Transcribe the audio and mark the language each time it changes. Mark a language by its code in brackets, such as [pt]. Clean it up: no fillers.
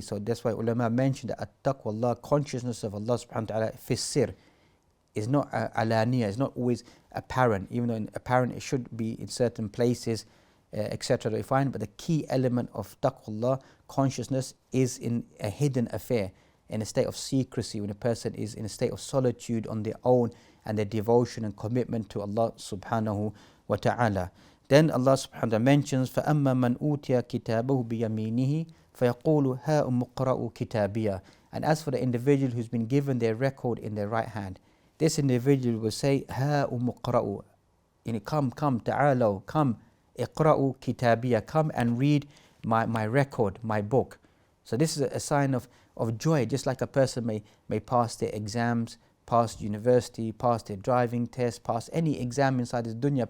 [en] So that's why ulama mentioned that at-taqwa, Allah, consciousness of Allah subhanahu wa ta'ala, fi sir, is not alaniya, is not always apparent, even though apparent it should be in certain places, etc. We find, but the key element of taqwa, consciousness, is in a hidden affair, in a state of secrecy, when a person is in a state of solitude on their own and their devotion and commitment to Allah subhanahu wa ta'ala. Then Allah subhanahu wa ta'ala mentions, [ar] فَأَمَّا مَنْ أُوتِيَ كِتَابَهُ بِيَمِينِهِ فَيَقُولُ هَا أُمُقْرَأُ كِتَابِيَهْ, [en] And as for the individual who's been given their record in their right hand, this individual will say, Ha umuqra'u, come, ta'alaw, come, [ar] iqra'u kitabiya, [en] come and read my record, my book. So this is a sign of joy, just like a person may pass their exams, pass university, pass their driving test, pass any exam inside this dunya.